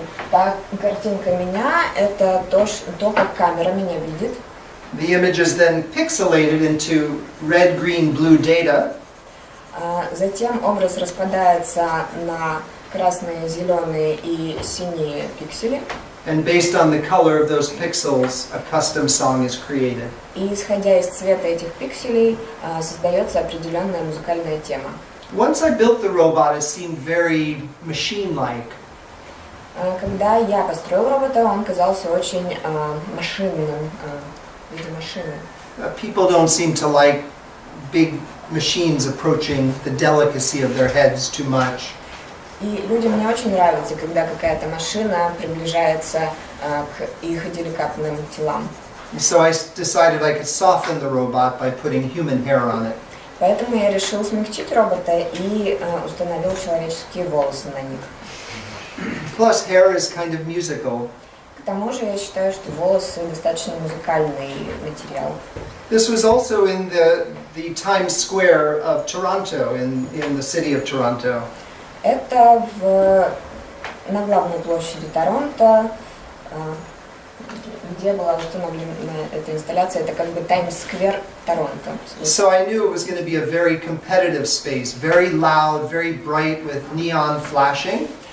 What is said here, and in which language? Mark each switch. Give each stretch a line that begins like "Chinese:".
Russian: Та картинка меня – это то, как камера меня видит.
English: The image is then pixelated into red, green, blue data.
Russian: Затем образ распадается на красные, зеленые и синие пиксели.
English: And based on the color of those pixels, a custom song is created.
Russian: И исходя из цвета этих пикселей, создается определенная музыкальная тема.
English: Once I built the robot, it seemed very machine-like.
Russian: Когда я построил робота, он казался очень машинным, в виде машины.
English: People don't seem to like big machines approaching the delicacy of their heads too much.
Russian: И людям не очень нравится, когда какая-то машина приближается к их деликатным телам.
English: So I decided I could soften the robot by putting human hair on it.
Russian: Поэтому я решил смягчить робота и установил человеческие волосы на них.
English: Plus, hair is kind of musical.
Russian: К тому же я считаю, что волосы достаточно музыкальный материал.
English: This was also in the Times Square of Toronto, in the city of Toronto.
Russian: Это на главной площади Торонто, где была установлена эта инсталляция. Это как бы Таймс-сквер Торонто.
English: So I knew it was going to be a very competitive space, very loud, very bright with neon flashing.